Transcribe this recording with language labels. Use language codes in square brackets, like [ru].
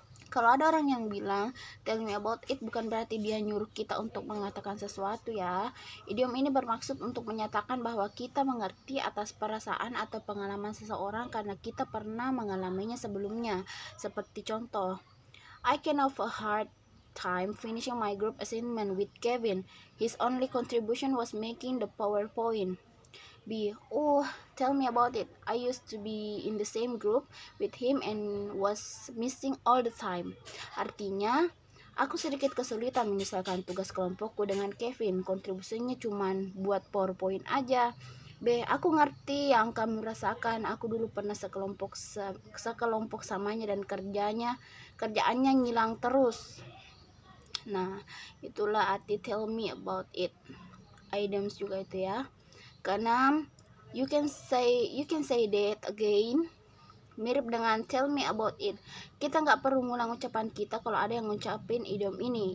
[id] Kalau ada orang yang bilang tell me about it, bukan berarti dia nyuruh kita untuk mengatakan sesuatu ya. Idiom ini bermaksud untuk menyatakan bahwa kita mengerti atas perasaan atau pengalaman seseorang karena kita pernah mengalaminya sebelumnya. [en] Seperti contoh, I can have a hard time finishing my group assignment with Kevin. His only contribution was making the PowerPoint. B. Oh, tell me about it. I used to be in the same group with him and was missing all the time. [id] Artinya, aku sedikit kesulitan menyelesaikan tugas kelompokku dengan Kevin. Kontribusinya cuman buat PowerPoint aja. B. Aku ngerti yang kamu rasakan. Aku dulu pernah sekelompok samanya dan kerjaannya ngilang terus. Nah, itulah arti tell me about it. Items juga itu ya. Keenam, you can say that again. Mirip dengan tell me about it. Kita nggak perlu ngulang ucapan kita kalau ada yang ngucapin idiom ini.